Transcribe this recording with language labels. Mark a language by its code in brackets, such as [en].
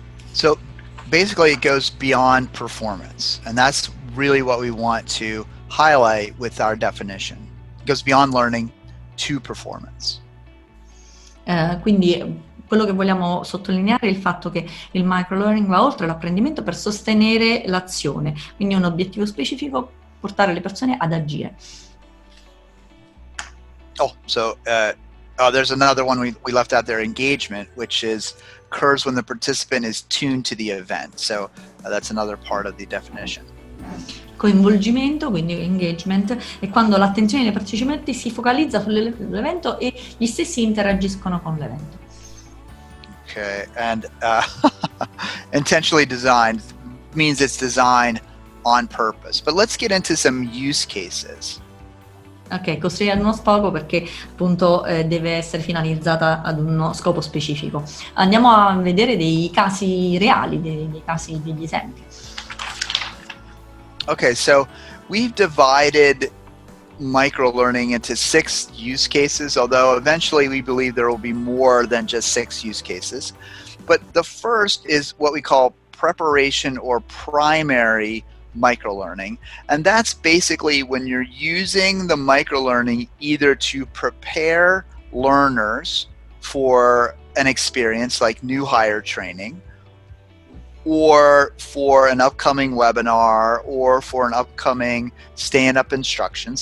[en] So basically it goes beyond performance, and that's really what we want to highlight with our definition. It goes beyond learning to performance. [it] Quindi quello che vogliamo sottolineare è il fatto che il microlearning va oltre l'apprendimento per sostenere l'azione, quindi un obiettivo specifico, portare le persone ad agire. [en] There's another one we left out there, engagement, which occurs when the participant is tuned to the event. So that's another part of the definition. [it] Coinvolgimento, quindi engagement, è quando l'attenzione dei partecipanti si focalizza sull'evento e gli stessi interagiscono con l'evento. [en] Okay, and intentionally designed means it's designed on purpose. But let's get into some use cases. [it] Ok, costruire uno scopo perché appunto deve essere finalizzata ad uno scopo specifico. Andiamo a vedere dei casi reali, dei casi, degli esempi. [en] Okay, so we've divided microlearning into 6 use cases, although eventually we believe there will be more than just 6 use cases. But the first is what we call preparation or primary microlearning, and that's basically when you're using the microlearning either to prepare learners for an experience like new hire training, or for an upcoming webinar, or for an upcoming stand-up instruction.